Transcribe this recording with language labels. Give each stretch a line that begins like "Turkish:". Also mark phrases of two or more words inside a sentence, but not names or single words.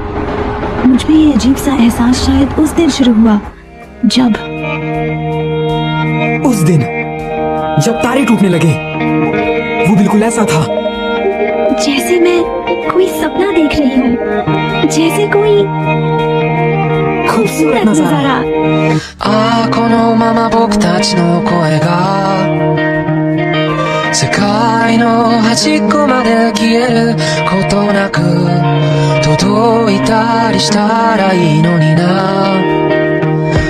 Hindi: मुझमें ये अजीब सा एहसास शायद उस दिन शुरू हुआ जब तारे टूटने लगे। वो बिल्कुल ऐसा था जैसे मैं कोई सपना देख रही हूँ, जैसे कोई खूबसूरत नजारा।
Japanese: このまま僕たちの声が世界の端っこまで消えることなく届いたりしたらいいのにな。